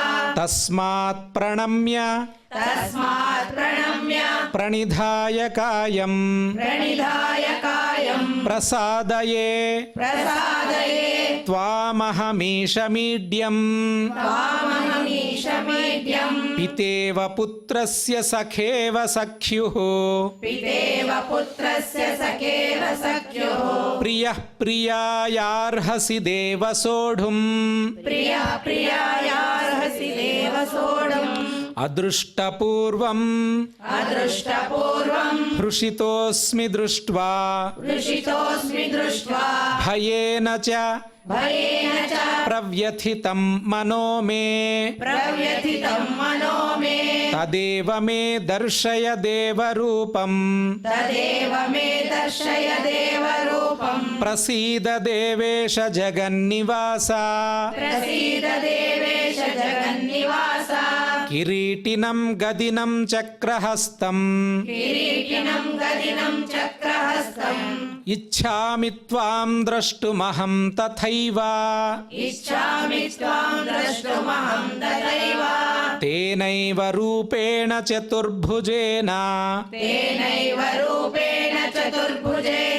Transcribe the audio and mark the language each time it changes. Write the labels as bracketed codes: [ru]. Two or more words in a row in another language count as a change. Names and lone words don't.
[sa] తస్మాత్ ప్రణమ్య तस्मात् प्रणम्य ప్రణిధాయ కాయం प्रणिधाय कायम् ప్రసాదయే प्रसादये త్వామహమీశమీడ్యం त्वामहमीशमेड्यम् పితేవ పుత్రస్య సఖేవ సఖ్యుః पितेव पुत्रस्य सखेव सख्युः ప్రియః ప్రియాయార్హసి దేవ సోఢుం प्रियः प्रियायार्हसि देव सोढुम् అదృష్టపూర్వం अदृष्टपूर्वम् హృషితోస్మి దృష్ట్వా हृषितोऽस्मि दृष्ट्वा భయేన చ भयेन च ప్రవ్యథితం మనో మే प्रव्यथितं मनो मे తదేవ మే దర్శయ దేవరూపం तदेव मे दर्शय देवरूपम् ప్రసీద దేవేశ జగన్నివాస प्रसीद देवेश जगन्निवास కిరీటినం గదినం చక్రహస్తం किरीटिनं गदिनं चक्रहस्तम् ఇచ్ఛామి త్వాం ద్రష్టుమహం తథైవ इच्छामि त्वां द्रष्टुमहं तथैव తేనైవ రూపేణ చతుర్భుజేన तेनैव रूपेण चतुर्भुजेन